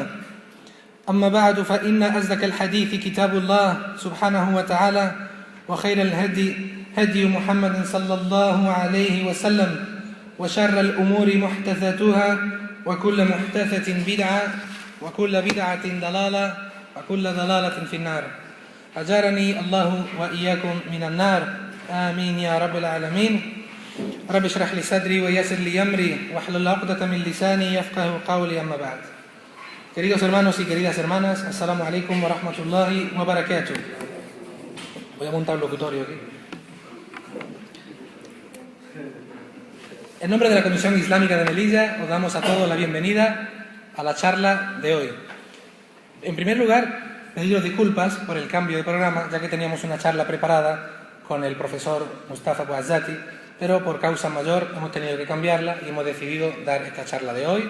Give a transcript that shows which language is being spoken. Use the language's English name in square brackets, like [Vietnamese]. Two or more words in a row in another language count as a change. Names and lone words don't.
[Arabic] أما بعد فإن أصدق الحديث كتاب الله سبحانه وتعالى وخير الهدي هدي محمد صلى الله عليه وسلم وشر الأمور محدثاتها وكل محدثة بدعة وكل بدعة ضلالة وكل ضلالة في النار أجارني الله وإياكم من النار آمين يا رب العالمين رب اشرح لي صدري ويسر لي أمري واحلل عقدة من لساني يفقه قولي أما بعد. [Spanish] Queridos hermanos y queridas hermanas, [Arabic] السلام عليكم ورحمة الله وبركاته. [Spanish] Voy a montar un locutorio aquí. En nombre de la Comisión Islámica de Melilla, os damos a todos la bienvenida a la charla de hoy. En primer lugar, pediros disculpas por el cambio de programa, ya que teníamos una charla preparada con el profesor Mustafa Bouazzati, pero por causa mayor hemos tenido que cambiarla y hemos decidido dar esta charla de hoy.